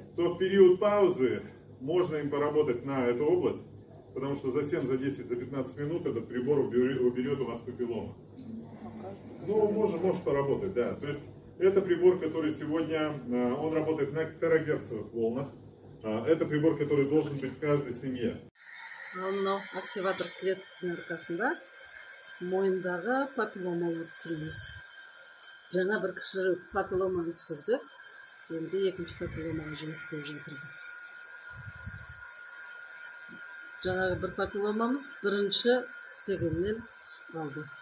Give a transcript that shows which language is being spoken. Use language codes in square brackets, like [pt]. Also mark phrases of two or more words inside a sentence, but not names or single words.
[ru] То в период паузы можно им поработать на эту область, потому что за 7, за 10, за 15 минут этот прибор уберет у вас папилломы. Ну, может поработать, да. То есть это прибор, который сегодня, он работает на терагерцовых волнах. Это прибор, который должен быть в каждой семье. [kk] Мынау активатор клеттің арқасында мойындағы папилломаны түсіреміз. Жаңа бір кіші папилломаны түсірдік. Енді екінші папилломаны жұмыс істеп жатырмыз. Жаңағы бір папилломамыз бірінші істегеннен түсіп қалды.